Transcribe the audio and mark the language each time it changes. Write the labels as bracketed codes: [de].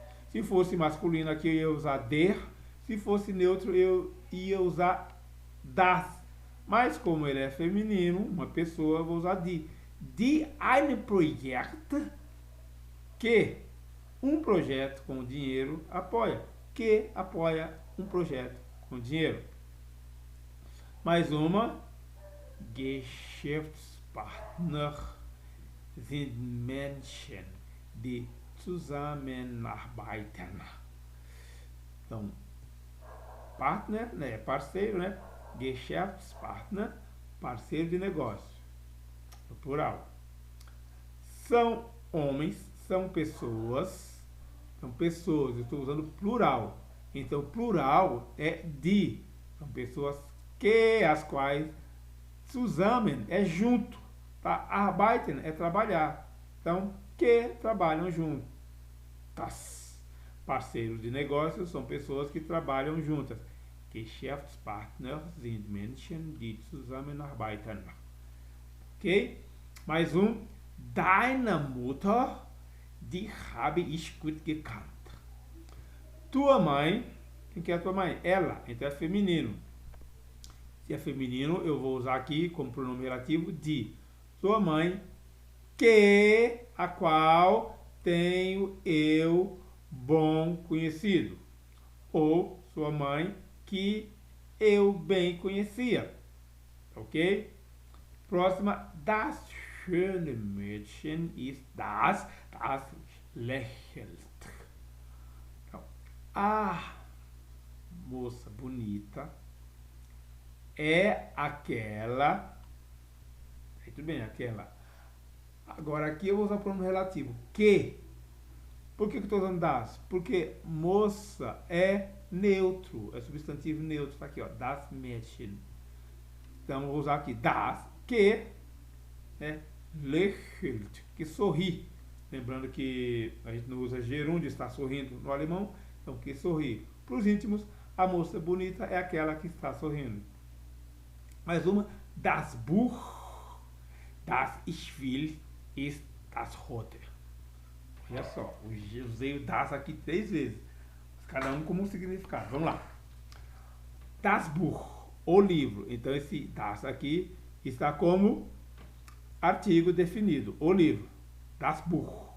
[pt] Se fosse masculino aqui eu ia usar der, se fosse neutro eu ia usar das. Mas como ele é feminino, uma pessoa, eu vou usar die. [de] Die ein Projekt, [pt] que um projeto com dinheiro apoia. Que apoia um projeto com dinheiro. Mais uma. [de] Geschäftspartner sind Menschen, die zusammenarbeiten. [pt] Então, partner, né, parceiro, né? Geschäftspartner, parceiro de negócio. No plural. São homens, são pessoas. São pessoas, eu estou usando plural. Então, plural é die. São pessoas que, as quais, zusammen é junto, tá? Arbeiten é trabalhar. Então, que trabalham juntos. Parceiros de negócios são pessoas que trabalham juntas. [de] Geschäftspartner sind Menschen, die zusammenarbeiten. [pt] Ok? Mais um. [de] Deine Mutter, die habe ich gut gekannt. [pt] Tua mãe, quem que é a tua mãe? Ela, então é feminino. Se é feminino, eu vou usar aqui como pronome relativo die. Sua mãe, que, a qual tenho eu bom conhecido. Ou sua mãe, que eu bem conhecia. Ok? Próxima. [de] Das schöne Mädchen ist das lächelt. [pt] Então, a moça bonita é aquela. Tudo bem, aquela. Agora aqui eu vou usar o pronome relativo. Que. Por que eu estou usando das? Porque moça é neutro. É substantivo neutro. Está aqui, ó. [de] Das Mädchen. [pt] Então eu vou usar aqui das. Que. Lächelt. Que sorri. Lembrando que a gente não usa gerúndio, está sorrindo no alemão. Então que sorri. Para os íntimos, a moça bonita é aquela que está sorrindo. Mais uma. [de] Das Buch, das ich will, ist das rote. [pt] Olha só, eu usei o das aqui 3 vezes. Cada um com um significado. Vamos lá. Das Buch, o livro. Então esse das aqui está como artigo definido. O livro. Das Buch.